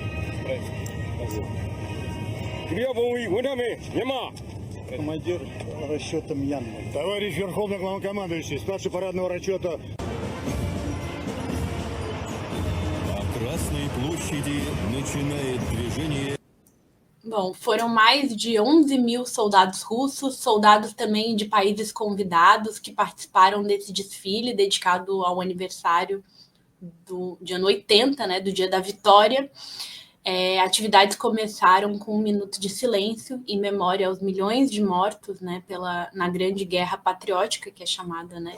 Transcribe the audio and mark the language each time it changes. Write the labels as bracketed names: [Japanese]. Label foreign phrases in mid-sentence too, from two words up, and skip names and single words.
[Russian] Требовый вынами, нема! Командир расчета Мьянмы. Товарищ Верховный Главнокомандующий, старший парадного расчета. На Красной площади начинает движение. [Portuguese] Bom, foram mais de 11 mil soldados russos, soldados também de países convidados que participaram desse desfile dedicado ao aniversário de ano 80, né, do Dia da Vitória. Atividades começaram com 1 minuto de silêncio em memória aos milhões de mortos, né, na Grande Guerra Patriótica, que é chamada, né,